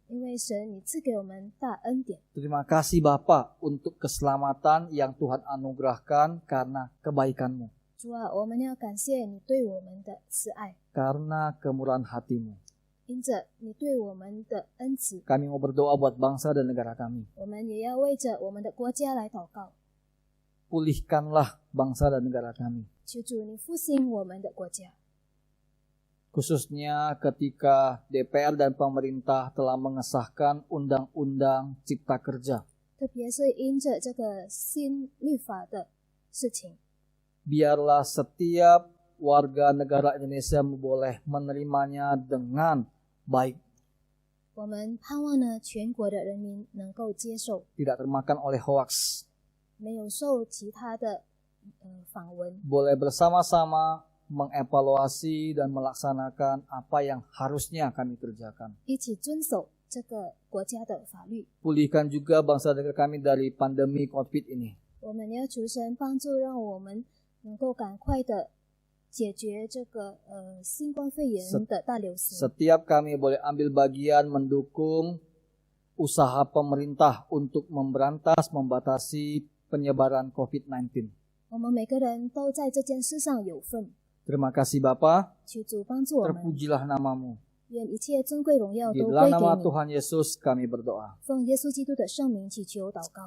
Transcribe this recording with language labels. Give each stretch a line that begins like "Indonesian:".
Chinese: 因为神你赐给我们大恩典。
Indonesian: Terima kasih Bapa untuk keselamatan yang Tuhan anugerahkan karena kebaikan-Mu,
Chinese: 主啊，我们要感谢你对我们的慈爱，
Indonesian: karena kemurahan hati-Mu.
Chinese: 因着你对我们的恩慈，
Indonesian: Kami mau berdoa buat bangsa dan negara kami.
Chinese: 我们也要为着我们的国家来祷告。
Indonesian: Pulihkanlah bangsa dan negara kami.
Chinese: 求主你复兴我们的国家，
Indonesian: Khususnya ketika DPR dan pemerintah telah mengesahkan Undang-Undang Cipta Kerja.
Chinese: 特别是因着这个新律法的事情，
Indonesian: Biarlah setiap warga negara Indonesia boleh menerimanya dengan baik,
Chinese: 我们盼望呢全国的人民能够接受，
Indonesian: tidak termakan oleh hoaks.
Chinese: 没有受其他的访问，
Indonesian: Boleh bersama-sama mengevaluasi dan melaksanakan apa yang harusnya kami kerjakan.
Chinese: 一起遵守这个国家的法律。
Indonesian: Pulihkan juga bangsa dan negara kami dari pandemi COVID ini.
Chinese: 我们要求神帮助，让我们能够赶快的解决这个新冠肺炎的大流行。
Indonesian: Setiap kami boleh ambil bagian mendukung usaha pemerintah untuk membatasi penyebaran COVID-19.
Chinese: 我们每个人都在这件事上有份。
Indonesian: Terima kasih Bapa,
Chinese: 求主帮助我们，
Indonesian: terpujilah namamu.
Chinese: 愿一切尊贵荣耀
Indonesian: Di
Chinese: 都
Indonesian: dalam
Chinese: 归
Indonesian: nama
Chinese: 给你。
Indonesian: Tuhan Yesus kami berdoa.
Chinese: 奉耶稣基督的圣名祈求祷告，